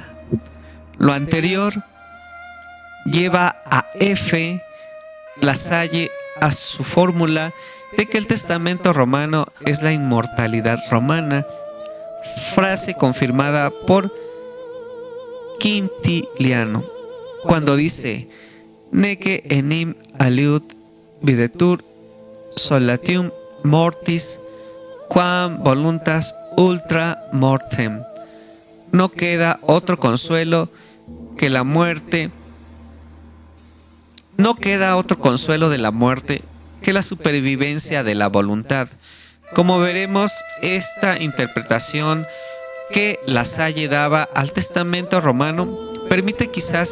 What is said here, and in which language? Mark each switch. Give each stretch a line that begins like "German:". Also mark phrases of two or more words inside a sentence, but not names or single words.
Spanish: Lo anterior lleva a F. Lasalle a su fórmula de que el testamento romano es la inmortalidad romana, frase confirmada por Quintiliano, cuando dice:
Latin: Nece enim aliud videtur solatium mortis quam voluntas ultra mortem.
Spanish: No queda otro consuelo que la muerte. No queda otro consuelo de la muerte que la supervivencia de la voluntad. Como veremos, esta interpretación que Lasalle daba al testamento romano permite quizás